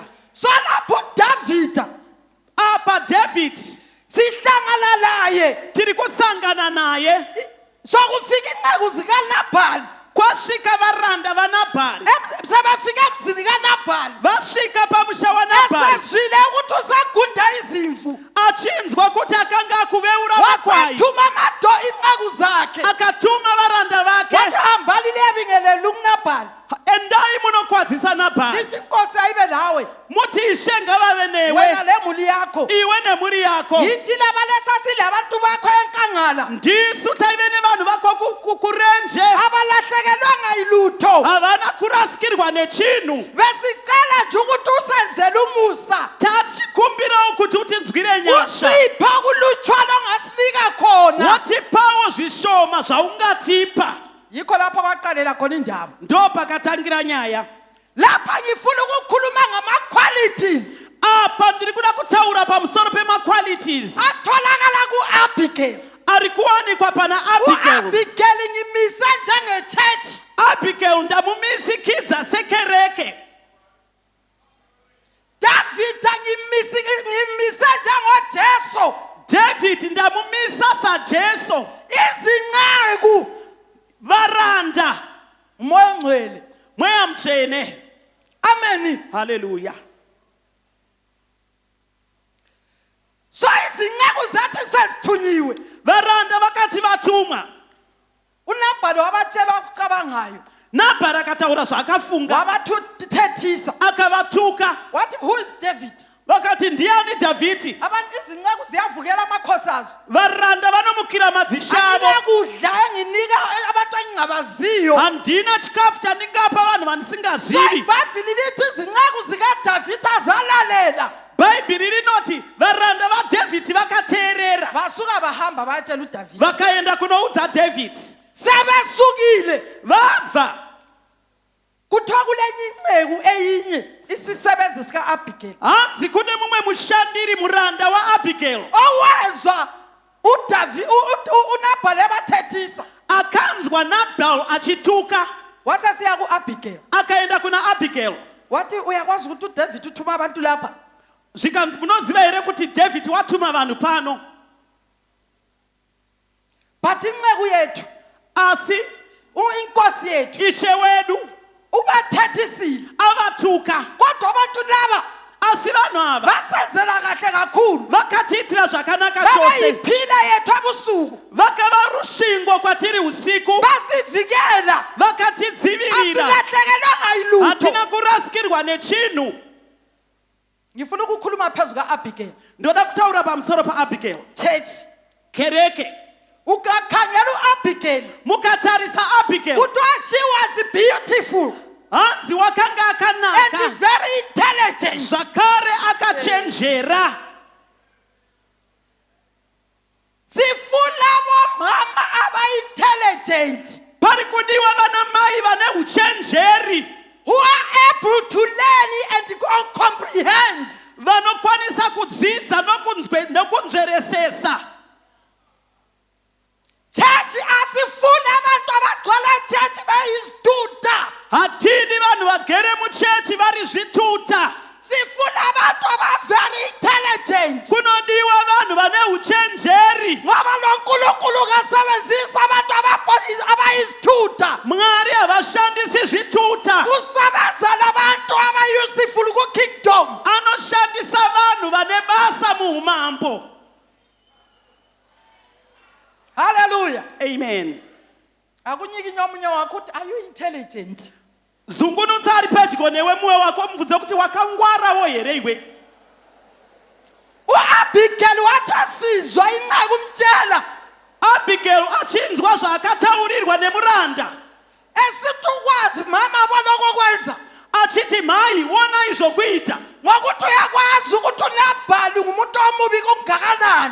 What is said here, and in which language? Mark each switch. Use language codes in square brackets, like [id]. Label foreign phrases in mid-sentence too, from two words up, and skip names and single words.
[nd] So lapho Davida [sn] Apa David [nd] sihlangana naye. [sn] tiri kusangana naye, [nd] Sokufika inceku zikaNabhali. [sn] kwasvika varanda vaNabhari, [nd] Sebefika emzini kaNabhali. [sn] vasvika pamusha waNabhari, [nd] Esezwile ukuthi usagunda izimvu. [sn] achinzwa kuti akanga akuveura makwai, [nd] Wasathuma inceku zakhe. [sn] akatuma varanda [nd] Wathi [sn] vake, [nd] hambani liyabingelela uNabhali. [sn] endai munokwazisa Nabhari, [nd] Lithi inkosi ayibe nawe. [sn] muti ishe ngavave newe, [nd] Wena lemuli yakho. [sn] iwe nemhuri yako. [nd] Yithi laba lesasile abantu bakho enkangala. [sn] Ndisu taive nevanhu vako kurenje, [nd] Abalahlekelwanga yilutho. [sn] havana kurasikirwa nechinhu. [nd] Besicela nje ukuthi usenzele umusa. [sn] Tachikumbirawo kuti utinzwire nyasha, [nd] Usipha kulutshwana ongasinika khona. [sn] watipawo zvishoma zvaungatipa. [nd] Yikho lapho kwaqalela khona indaba. [sn] Ndo pakatangira nyaya. [nd] Lapha ngifuna ukukhuluma ngama-qualities [sn] Apa ndiri kuda kutaura pamusoro pema-qualities [nd] atholakala ku-Abigail. [sn] ari kuwanikwa pana Abigail. [nd] U-Abigail ngimisa njenge-church. [sn] Abigail ndamumisikidza sekereke. [nd] Davida ngimisa njengoJesu. [sn] David ndamumisa saJesu. [nd] Izinceku [sn] Varanda [nd] umoya ongcwele. [sn] mweya mtshene. [nd] Amen. [sn] Haleluya. [nd] So izinceku zathi sezithunyiwe. [sn] Varanda vakati vatumwa, [nd] uNabhali wabatshela okucabangayo. [sn] Nabhari akataura zvaakafunga, [nd] Wabathethisa. [sn] akavatuka. [nd] Wathi, [en] who is David? [sn] Vakati ndiani Dhavhidhi? [nd] Abantu izinceku ziyavukela amakhosi azo. [sn] Varanda vanomukira madzisha avo. [nd] Akunakudla enginika abantu engingabaziyo. [sn] Handina chikafu chandingapa vanhu vandisingazivi. [nd] iBhayibhili lithi izinceku zikaDavida zalalela. [sn] bhaibheri rinoti varanda vaDhavhidhi vakateerera [nd] vasuka bahamba bayatshela uDavide [sn] vakaenda kunoudza Dhavhidhi. [nd] sebesukile [sn] Vabva [nd] kuthiwa kulenye inceku eyinye isisebenzi sika-Abigail [sn] hanzi kune mumwe mushandiri muranda waAbigail [nd] owezwa uNabhali ebathethisa [sn] akanzwa Nabhal achituka [nd] wasesiya ku-Abigail [sn] akaenda kuna Abigail [nd] wathi uyakwazi ukuthi uDavide uthuma abantu lapha [sn] zvikanzi munoziva here kuti Dhavhidhi watuma vanhu pano, [nd] but inceku yethu [sn] asi [nd] inkosi yethu [sn] ishe wedu [nd] ubathethisile [sn] avatuka, [nd] kodwa abantu laba [sn] asi vanhu ava [nd] basenzela kahle kakhulu [sn] vakatiitira zvakanaka chose, [nd] babayiphila yethu ebusuku [sn] vakava rusvingo kwatiri usiku, [nd] basivikela [sn] vakatidzivirira, [nd] asilahlekelwanga yilutho. [sn] hatina kurasikirwa nechinhu. [nd] ngifuna ukukhuluma phezu ka-Abigail [sn] Ndoda kutaura pamusoro paAbigail. [nd] church [sn] Kereke [nd] ukakhangela u-Abigail [sn] mukatarisa Abigail [nd] kuthiwa [en] she was beautiful [sn] hanzi wakanga and akanaka [en] very intelligent. [sn] zvakare akachenjera. [nd] sifuna bomama aba-intelligent [sn] Pari kudiwa vana mai vane uchenjeri [en] who are able to learn and comprehend. [sn] vanokwanisa kudzidza nokunzveresesa. [nd] Church asifuna abantu abagcwele church beyiziduda. [sn] Hatidi vanhu vagere muchechi vari zvituta. [nd] Sifuna abantu aba- [en] very intelligent. [sn] Kunodiwa vanhu vane uchenjeri. [nd] Ngoba noNkulunkulu kasebenzisa abantu abayizithuda. [sn] Mwari havashandisi zvituta, [nd] Kusebenza nabantu aba-useful ku-kingdom. [sn] anoshandisa vanhu vane basa muumambo. [nd] Hallelujah. [sn] Amen. [nd] Akunyiki nyomunye wakho uthi [en] are you intelligent? [sn] Zungunutsa ari pedyo newe mumwe wako mubvunze kuti wakangwarawo here iwe. [nd] U-Abigail wathi asizwa inceku umtshela [sn] Abigail achinzwa zvaakataurirwa nemuranda [nd] esithi ukwazi mama bona okokwenza [sn] achiti mhai wonai zvokuita. [nd] ngokuthi uyakwazi ukuthi uNabhali ngumuntu omubi kungakanani.